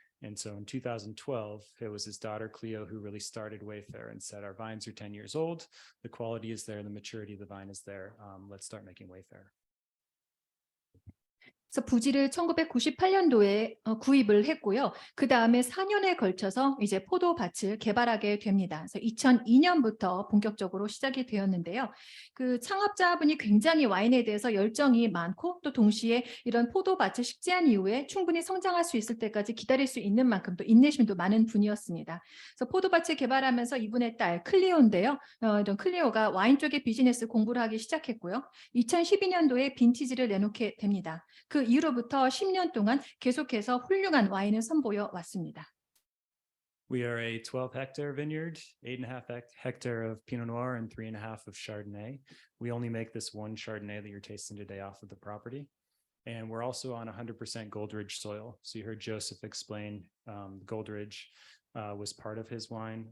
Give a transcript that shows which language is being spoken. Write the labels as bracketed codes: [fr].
[en] And so in 2012, it was his daughter Cleo who really started Wayfarer and said, our vines are 10 years old. The quality is there. The maturity of the vine is there. Let's start making Wayfarer. [ko] 그래서 부지를 1998년도에 구입을 했고요. 그 다음에 4년에 걸쳐서 이제 포도밭을 개발하게 됩니다. 그래서 2002년부터 본격적으로 시작이 되었는데요. 그 창업자분이 굉장히 와인에 대해서 열정이 많고 또 동시에 이런 포도밭을 식재한 이후에 충분히 성장할 수 있을 때까지 기다릴 수 있는 만큼 또 인내심도 많은 분이었습니다. 그래서 포도밭을 개발하면서 이분의 딸 클리오인데요. 이런 클리오가 와인 쪽의 비즈니스 공부를 하기 시작했고요. 2012년도에 빈티지를 내놓게 됩니다. 그 이후로부터 10년 동안 계속해서 훌륭한 와인을 선보여 왔습니다. [en] We are a 12-hectare vineyard, 8.5 hectare of Pinot Noir and 3.5 of Chardonnay. We only make this one Chardonnay that you're tasting today off of the property. And we're also on 100% Goldridge soil. So you heard Joseph explain Goldridge was part of his wine.